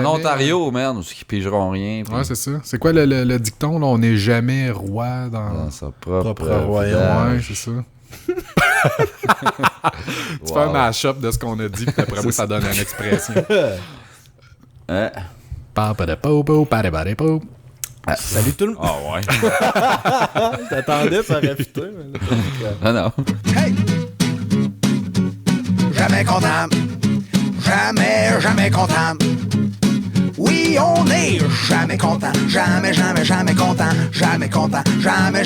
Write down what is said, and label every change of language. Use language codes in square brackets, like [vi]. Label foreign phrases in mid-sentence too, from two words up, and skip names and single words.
[fr] En Ontario, merde, où ils pigeront rien. puis Ouais, c'est ça. C'est quoi le dicton, là? On n'est jamais roi dans... dans sa propre Propre royaume. village. Ouais, c'est ça. Tu fais un mash-up de ce qu'on a dit, puis après moi, ça donne une expression. Hein? Pa-pa-da-po-po, pa-da-pa-da-po. Salut tout le monde. Ah ouais. T'attendais, ça aurait putain. Ah non. Hey! Jamais content. Jamais content. Oui, on est jamais content. Jamais content. Jamais content. Jamais.